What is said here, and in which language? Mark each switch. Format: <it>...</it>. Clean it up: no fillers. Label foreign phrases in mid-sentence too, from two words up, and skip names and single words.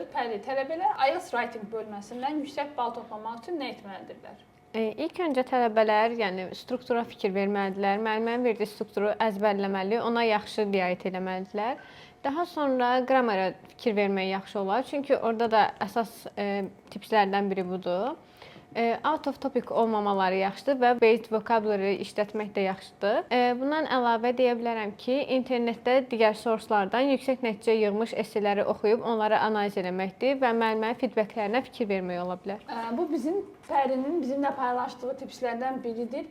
<az>Pəri, tələbələr IELTS Writing bölməsindən yüksək bal toplamaq üçün nə etməlidirlər? İlk öncə tələbələr, yəni struktura fikir verməlidirlər. Müəllimənin verdiyi strukturu əzbərləməli, ona yaxşı riayət etməlidirlər. Daha sonra qramara fikir vermək yaxşı olar. Çünki orada da əsas tipslərdən biri budur.</az> <en>Out of topic</en> <az>olmamaları yaxşıdır və</az> <en>based vocabulary</en> <az>işlətmək də yaxşıdır. Bundan əlavə deyə bilərəm ki, internetdə digər sourcelardan yüksək nəticə yığmış esseləri oxuyub onları analiz etməkdir və müəllimənin feedbacklərinə fikir vermək ola bilər. Bu bizim Pərinin bizimlə paylaşdığı tipslərdən biridir.</az>